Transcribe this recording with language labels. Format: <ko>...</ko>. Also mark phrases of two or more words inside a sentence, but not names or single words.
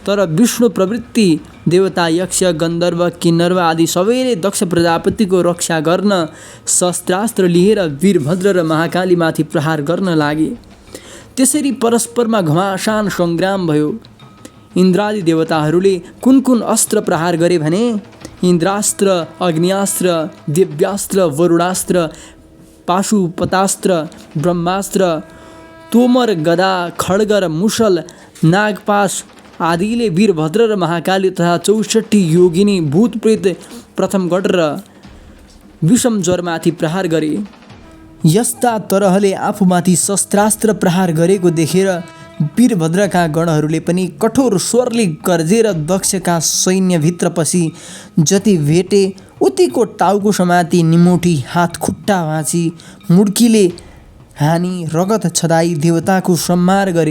<ne>तर विष्णु प्रवृत्ति देवता यक्ष गन्धर्व किन्नर आदि सबैले दक्ष प्रजापतिको रक्षा गर्न शस्त्रास्त्र लिएर वीरभद्र र महाकालीमाथि प्रहार गर्न लागे। त्यसरी परस्परमा घमासान सङ्ग्राम भयो। इन्द्रादि देवताहरूले कुन कुन अस्त्र प्रहार गरे भने इन्द्रास्त्र, अग्नियास्त्र, दिव्यास्त्र, वरुणास्त्र, पाशुपतास्त्र, ब्रह्मास्त्र, तोमर, गदा, खड्ग र मुसल, नागपाश आदिले वीरभद्र र महाकाली तथा 64 योगिनी भूतप्रेत प्रथमगढ र विषम ज्वरमाथि प्रहार गरे। यस्ता तरहले आफूमाथि शस्त्रास्त्र प्रहार गरेको देखेर वीरभद्रका गणहरूले पनि कठोर स्वरले गर्जेर दक्षका सैन्यभित्र पसी जति भेटे उतिको टाउको समाती, निमोठी, हात खुट्टा भाँची, मुड्कीले हानी, रगत छदाई देवताको संहार गरे।</ne>